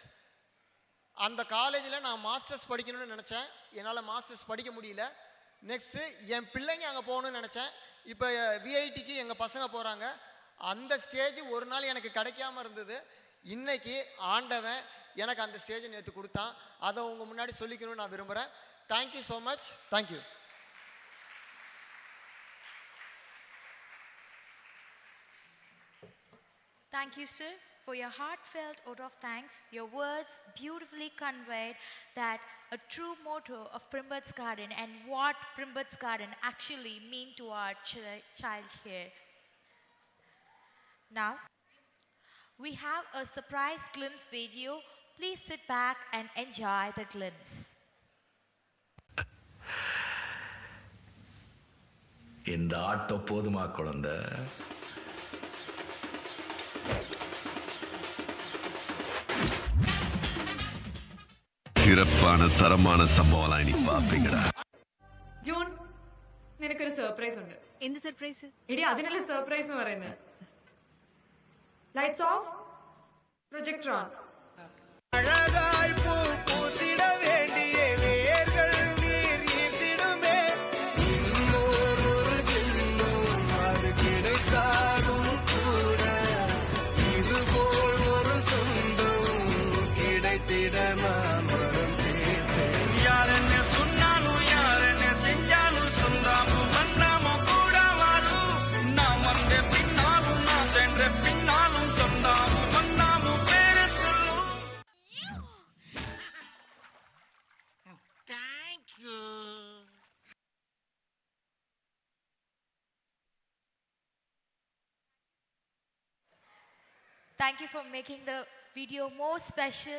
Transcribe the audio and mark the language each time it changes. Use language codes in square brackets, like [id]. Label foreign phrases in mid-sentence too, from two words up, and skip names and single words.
[ta] அந்த காலேஜில் நான் மாஸ்டர்ஸ் படிக்கணும்னு நினச்சேன், என்னால் மாஸ்டர்ஸ் படிக்க முடியல. நெக்ஸ்ட்டு என் பிள்ளைங்க அங்கே போகணுன்னு நினச்சேன். இப்போ விஐடிக்கு எங்கள் பசங்க போகிறாங்க. அந்த ஸ்டேஜ் ஒரு நாள் எனக்கு கிடைக்காம இருந்தது. இன்னைக்கு ஆண்டவன் எனக்கு அந்த ஸ்டேஜை நேற்று கொடுத்தான். அதை உங்கள் முன்னாடி சொல்லிக்கணும்னு நான் விரும்புகிறேன். [en] Thank you so much. Thank you. Thank you, sir, for your heartfelt vote of thanks. Your words beautifully conveyed that a true motto of Primbert's Garden and what Primbert's Garden actually mean to our child here. Now, we have a surprise glimpse video. Please sit back and enjoy the glimpse. [ta] இந்த ஆட்டோ போதுமா குழந்தை? சிறப்பான தரமான சம்பவம் இனி பாப்பீங்கடா. [ml] ജൂൺ, നിനക്കൊരു സർപ്രൈസ് ഉണ്ട്. എന്ത് സർപ്രൈസ്? എടി അതിനല്ലേ സർപ്രൈസ് എന്ന് പറയുന്നത്. [en] Lights off, projector on. [ta] அழகாய் பூ பூத்திட வேண்டிய வேர்கள் நீர் ஈர்த்திடுமே. இன்னொரு ஜென்மம் அது கிடைத்தாலும் கூட இதுபோல் ஒரு சொந்தம் கிடைத்திட நான் வரம் கேட்டேன். யாரென்ன சொன்னாலும் யாரென்ன செஞ்சாலும் சொந்தாமும் மன்னாமும் கூட வரும். நான் வந்த பின்னாலும் நான் சென்ற பின்னாலும் சொந்தாமும் மன்னாமும் பேர சொல்லும். [en] தேங்க்யூ. Thank you for making the video more special.